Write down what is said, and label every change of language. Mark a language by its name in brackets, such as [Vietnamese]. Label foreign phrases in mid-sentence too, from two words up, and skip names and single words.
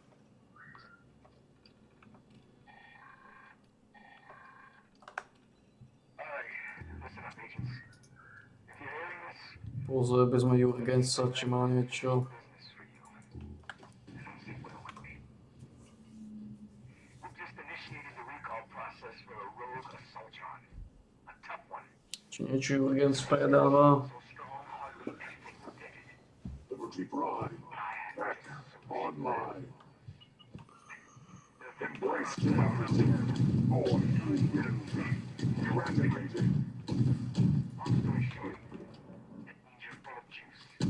[Slovak] Pozreli by sme Jurgensa, či má niečo. Či niečo Jurgens predáva. [English] Liberty Prime, back online. Embrace democracy. All eradicated. Long story short, it means you're full of juice.